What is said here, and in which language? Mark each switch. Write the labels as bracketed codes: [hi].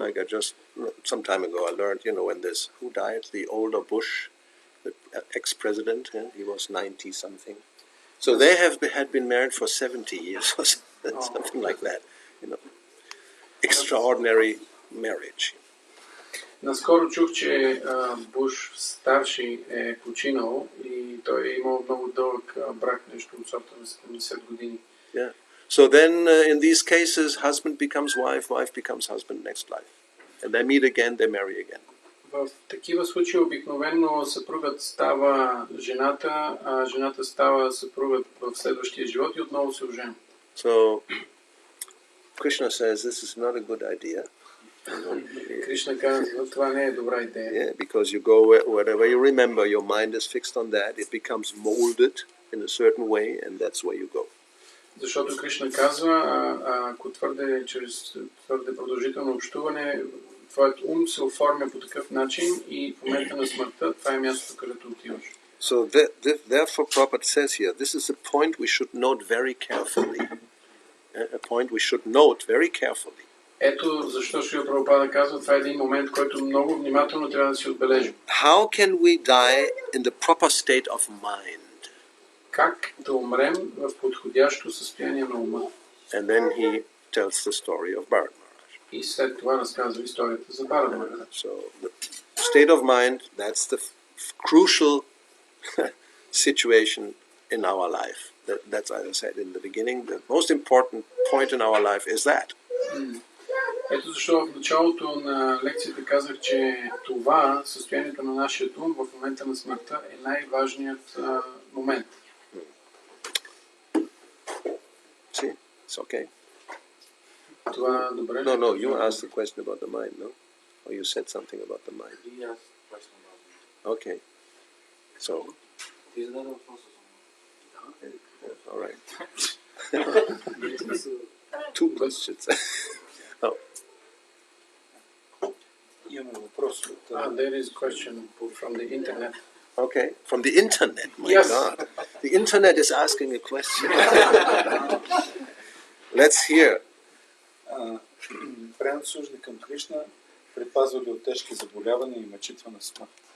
[en] Like some time ago I learned, when there's, who died? The older Bush, the ex-president, he was 90 something. So they had been married for 70 years or something like that. Extraordinary marriage. [bg] Наскоро чух, че Буш старши е починал и той е имал много дълъг брак, нещо от сорта на 70 години. [en] Yeah. So then in these cases husband becomes wife, wife becomes husband next life. And they meet again, they marry again. [bg] В такива случаи обикновено съпругът става жената, а жената става съпругът в следващия живот и отново се оженят. [en] So Krishna says this is not a good idea. [bg] Кришна казва, това не е добра идея. [en] Yeah, because you go wherever you remember, your mind is fixed on that. It becomes molded in a certain way, and that's where you go. [bg] Защото Кришна казва, ако твърде продължително общуване, твоят ум се оформя по такъв начин и в момента на смъртта, това е мястото, където отиваш. [en] So therefore Prabhupada says here, this is a point we should note very carefully. A point we should note very carefully. [bg] Ето защо Шрила Прабхупада казва, това е един момент, който много внимателно трябва да си отбележим. [en] How can we die in the proper state of mind? [bg] Как да умрем в подходящо състояние на ума? [en] And then he tells the story of Bharat Maharaj. [bg] И след това разказва историята за Бхарат Махарадж. [en] So the state of mind, that's the crucial situation in our life. That's, as I said in the beginning, the most important point in our life is that. [bg] Ето защо в началото на лекцията казах, че това, състоянието на нашия ум в момента на смъртта е най-важният момент. [en] See, it's okay. [bg] Това добре. [en] No, you asked the question about the mind, no? Or you said something about the mind. He asked a question about me. Okay. So, [bg] Ти зададе въпроса за [en] all right. Two questions. Oh. [bg] Имаме въпрос от... [en] There is a question from the internet. Okay, from the internet. My Yes. God, the internet is asking a question. Let's hear. [bg] Преданното служене към Кришна предпазва ли от тежки заболявания и мъчителна смърт?